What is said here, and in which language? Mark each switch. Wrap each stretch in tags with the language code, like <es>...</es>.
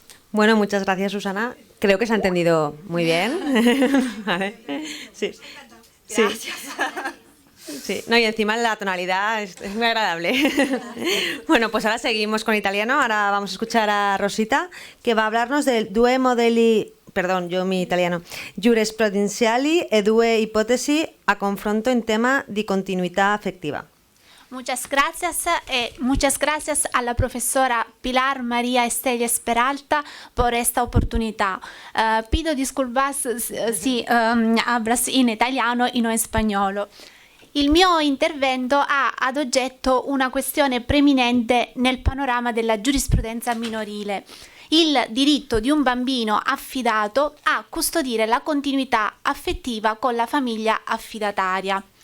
<es>Bueno, muchas gracias, Susana. Creo que se ha entendido muy bien. Vale. Sí. Gracias. Sí. No, y encima la tonalidad es muy agradable. Bueno, pues ahora seguimos con italiano. Ahora vamos a escuchar a Rosita, que va a hablarnos del</es> <it>due modelli,</it> <es>perdón, yo mi italiano,</es> <it>giurisprudenziali e due ipotesi a confronto in tema di continuità affettiva.</it> <es>Muchas gracias a la profesora Pilar María Estelles Peralta por esta oportunidad. Pido disculpas si hablas en italiano y no en español.</es> <it>Il mio intervento ha ad oggetto una questione preminente nel panorama della giurisprudenza minorile: il diritto di un bambino affidato a custodire la continuità affettiva con la famiglia affidataria.</it>